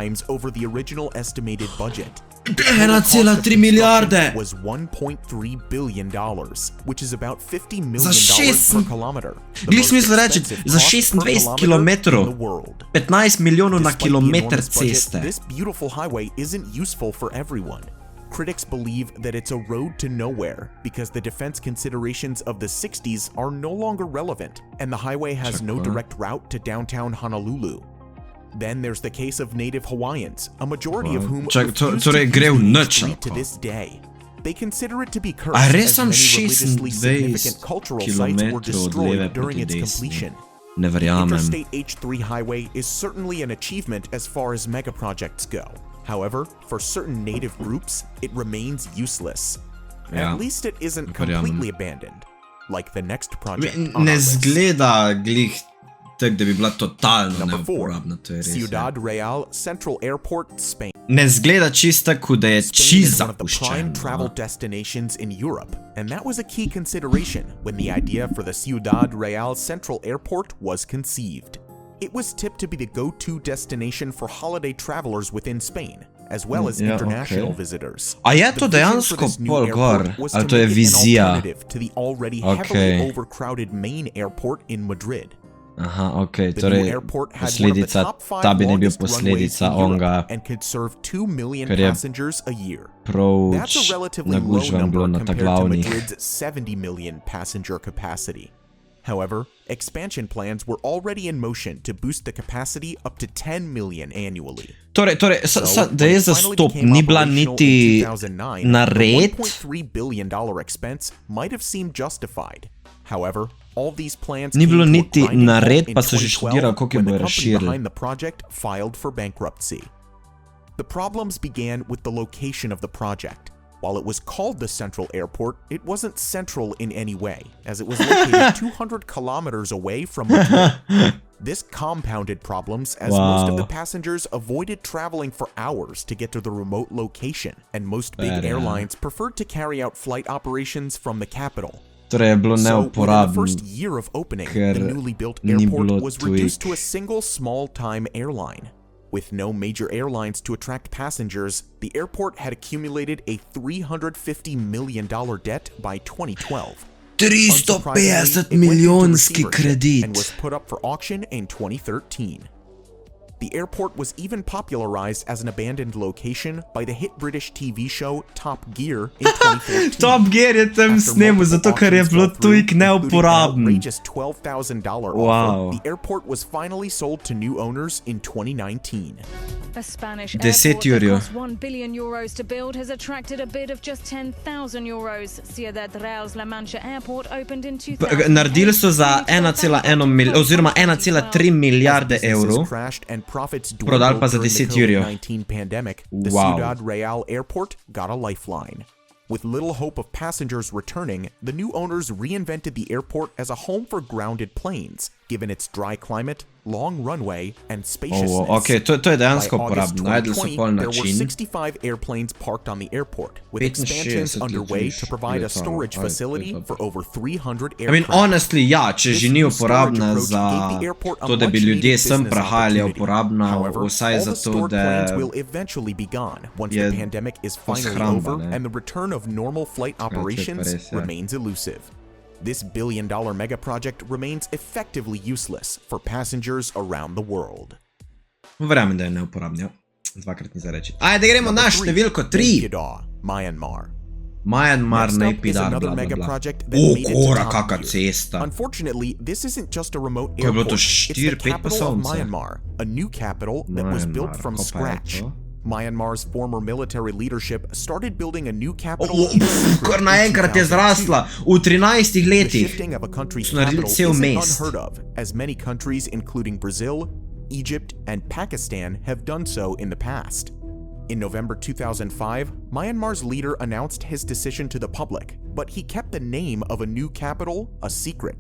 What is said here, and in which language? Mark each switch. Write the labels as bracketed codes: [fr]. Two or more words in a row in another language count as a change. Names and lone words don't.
[sl] 1,3 milijarde! Za 6... Glih smisel reči, za 26 kilometrov, 15 milijonov na kilometr ceste. [en] Critics believe that it's a road to nowhere because the defense considerations of the 60s are no longer relevant and the highway has no direct route to downtown Honolulu. Then there's the case of native Hawaiians, a majority of whom refuse to use the street to this day. They consider it to be cursed as many religiously significant cultural sites were destroyed during its completion. Interstate H3 highway is certainly an achievement as far as mega projects go. However, for certain native groups, it remains useless. At least it isn't completely abandoned, like the next project on our list. [sl] Ne zgleda glih tak, da bi bila totalno neuporabna, to je res. [en] Ciudad Real Central Airport, Spain. [sl] Ne zgleda čisto, kot da je čisto zapuščeno. [en] Travel destinations in Europe, and that was a key consideration when the idea for the Ciudad Real Central Airport was conceived. It was tipped to be the go-to destination for holiday travelers within Spain, as well as international visitors. [sl] A je to dejansko pol gor, ali to je vizija? [en] To the already heavily overcrowded main airport in Madrid. [sl] Aha, okej, torej posledica, ta bi ne bil posledica onga, ker je prav nagužvan bilo na ta glavnih. [en] However, expansion plans were already in motion to boost the capacity up to 10 million annually. [sl] Torej, da je zastop, ni bila niti nared? Ni bilo niti nared, pa so že študirali, koliko je bojo razširili. [en] The problems began with the location of the project. While it was called the Central Airport, it wasn't central in any way, as it was located 200 kilometers away from Madrid. This compounded problems as most of the passengers avoided traveling for hours to get to the remote location, and most big airlines preferred to carry out flight operations from the capital. [sl] Torej je bilo neuporabno, ker ni bilo tujih. [en] With no major airlines to attract passengers, the airport had accumulated a $350 million debt by 2012. [sl] 350 milijonski kredit. [en] And was put up for auction in 2013. The airport was even popularized as an abandoned location by the hit British TV show Top Gear in 2014. [sl] Top Gear je tam snemu, zato ker je bilo tujk neuporaben. [en] $12,000 offer, the airport was finally sold to new owners in 2019. A Spanish 10 airport euro. that cost €1 billion to build has attracted a bid of just €10,000. Ciudad Real's La Mancha airport opened in 2000. [sl] Naredili so za 1,1 oziroma 1,3 milijarde evrov. Prodali pa za 10 evrov. [en] The Ciudad Real airport got a lifeline. With little hope of passengers returning, the new owners reinvented the airport as a home for grounded planes, given its dry climate, long runway, and spaciousness. [sl] Okay, to je dejansko uporabno. Najdli so pol [en] there were [sl] način. [en] 65 airplanes parked on the airport, with expansions underway to provide a storage facility for over 300 aircraft. I mean, honestly, [sl] ja, če že ni uporabna za to, da bi ljudje sem prehajali, je uporabna vsaj za to, da je poshramba, ne? [en] Of normal flight operations remains elusive. This billion-dollar mega project remains effectively useless for passengers around the world. [sl] Verjamem, da je neuporabno. Dvakrat ni za reči. Ajde, gremo na številko 3. Myanmar. Myanmar, Naypyidaw, bla bla bla. Kora, kaka cesta. [en] Unfortunately, this isn't just a remote [sl] Ko je bilo [en] airport. [sl] to [en] It's [sl] 4-5 [en] the capital of [sl] pasovnice. [en] Myanmar, a new capital that was built from scratch. Myanmar's former military leadership started building a new capital. [sl] Kar naenkrat je zrasla v 13 letih. [en] The shifting of a country's [sl] So naredili [en] capital [sl] cel [en] isn't [sl] mest. [en] unheard of, as many countries, including Brazil, Egypt, and Pakistan, have done so in the past. In November 2005, Myanmar's leader announced his decision to the public, but he kept the name of a new capital a secret.